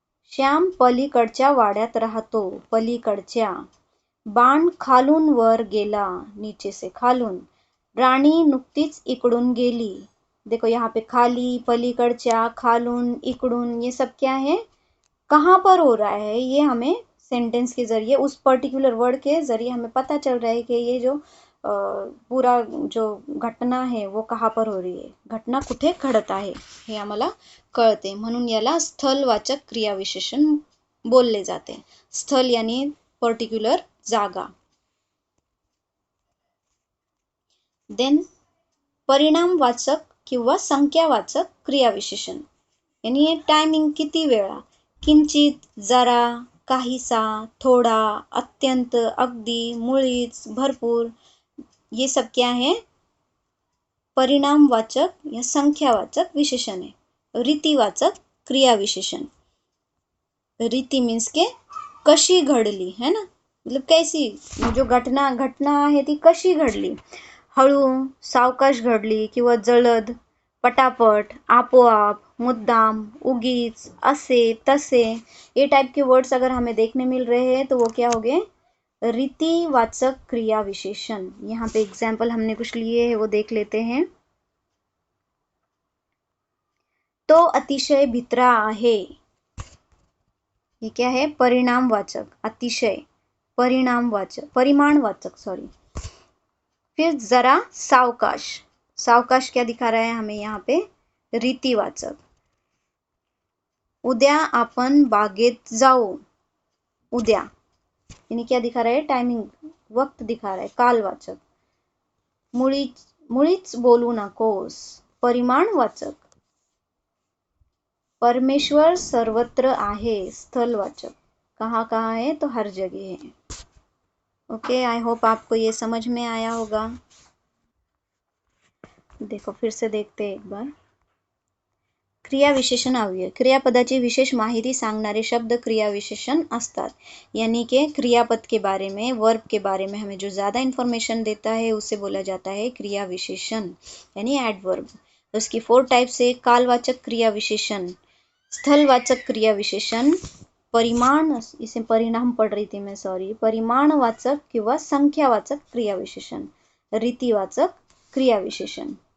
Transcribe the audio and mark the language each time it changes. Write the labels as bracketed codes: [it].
[mr] श्याम पलीकडच्या वाड्यात राहतो, पलीकडच्या. बाण खालून वर गेला, [hi] नीचे से [mr] खालून. राणी नुकतीच इकडून गेली. [hi] देखो यहाँ पे खाली, पलीकडच्या, खालून, इकडून, ये सब क्या है, कहाँ पर हो रहा है, ये हमें सेंटेंस के जरिए उस पर्टिकुलर वर्ड के जरिए हमें पता चल रहा है कि ये जो पूरा जो घटना है वो कहाँ पर हो रही है, [mr] घटना कुठे घडत आहे हे आम्हाला कळते. म्हणून याला स्थलवाचक क्रियाविशेषण बोलले जाते. स्थल यानी पर्टिक्युलर जागा. देन परिणामवाचक किंवा संख्यावाचक क्रियाविशेषण यानी टायमिंग, किती वेळा. किंचित, जरा, काहीसा, थोडा, अत्यंत, अगदी, मुळीच, भरपूर, [hi] ये सब क्या है, [mr] परिणामवाचक या संख्यावाचक विशेषण है. रीतिवाचक क्रियाविशेषण. रीति मीन्स के कशी घडली, [hi] है ना, मतलब कैसी, [mr] जो घटना आहे ती कशी घडली. हळू, सावकाश घडली किंवा जलद, पटापट, आपोआप, मुद्दाम, उगीच, असे, तसे, [hi] ये टाइप के वर्ड्स अगर हमें देखने मिल रहे हैं तो वो क्या हो गए, रीतिवाचक क्रियाविशेषण. यहाँ पे एग्जाम्पल हमने कुछ लिए हैं वो देख लेते हैं. [mr] तो अतिशय भित्रा आहे, [hi] ये क्या है? [mr] परिणामवाचक, अतिशय, परिणामवाचक, परिमाणवाचक सॉरी। [hi] फिर जरा सावकाश, सावकाश क्या दिखा रहा है हमें यहाँ पे? रीतिवाचक। [mr] उद्या आपण बागेत जाऊ, [hi] उद्या यानी क्या दिखा रहा है? टाइमिंग, वक्त दिखा रहा है, कालवाचक। [mr] मुळीच बोलू नकोस, परिमाणवाचक। परमेश्वर सर्वत्र आहे, स्थलवाचक। [hi] कहाँ कहाँ है? तो हर जगह है। ओके, आई होप आपको ये समझ में आया होगा। देखो फिर से देखते हैं एक बार। [mr] क्रियाविशेषण अव्यय, क्रियापदाची विशेष माहिती सांगणारे शब्द क्रियाविशेषण असतात। [hi] यानी कि क्रियापद के बारे में, वर्ब के बारे में हमें जो ज़्यादा इन्फॉर्मेशन देता है उसे बोला जाता है क्रियाविशेषण, यानी एडवर्ब। तो उसकी 4 टाइप्स है: कालवाचक क्रियाविशेषण, स्थलवाचक क्रियाविशेषण, परिमाण, इसे परिणाम पढ़ रही थी मैं सॉरी, परिमाणवाचक किंवा संख्यावाचक क्रियाविशेषण, रीतिवाचक क्रियाविशेषण।